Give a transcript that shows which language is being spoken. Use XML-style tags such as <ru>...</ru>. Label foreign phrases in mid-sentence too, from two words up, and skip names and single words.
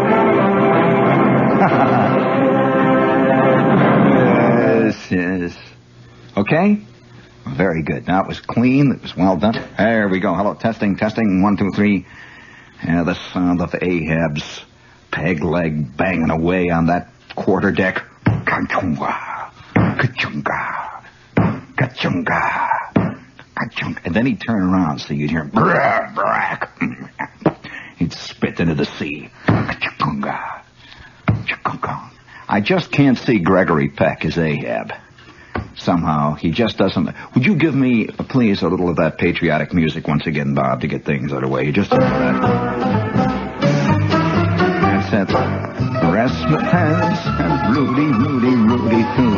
<en>Yes. Okay? Very good. Now, it was clean. It was well done. There we go. Hello. Testing. 1, 2, 3. Yeah, the sound of Ahab's peg leg banging away on that quarterdeck. Ka-chunga. Ka-chunga. Ka-chunga. Ka-chunga. And then he'd turn around so you'd hear brrr, brrr. He'd spit into the sea. Ka-chunga. Ka-chunga. I just can't see Gregory Peck as Ahab. Somehow, he just doesn't... Would you give me, please, a little of that patriotic music once again, Bob, to get things underway? Just a little of that. That's it. Razzmatazz and Rudy too.</en>